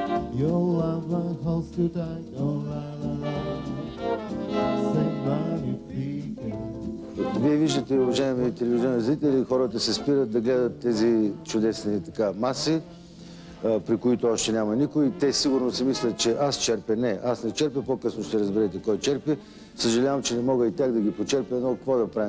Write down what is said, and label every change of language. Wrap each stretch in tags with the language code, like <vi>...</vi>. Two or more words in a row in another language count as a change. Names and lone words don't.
<en>Your love holds too tight, oh la la la, say magnifique.</en> <bg>Вие виждате, уважаеми телевизионни зрители, хората се спират да гледат тези чудесни маси, при които още няма никой. Те сигурно си мислят, че аз черпя. Не, аз не черпя, по-късно ще разберете кой черпи. Съжалявам, че не мога и тях да ги почерпя, но какво да правим?</bg>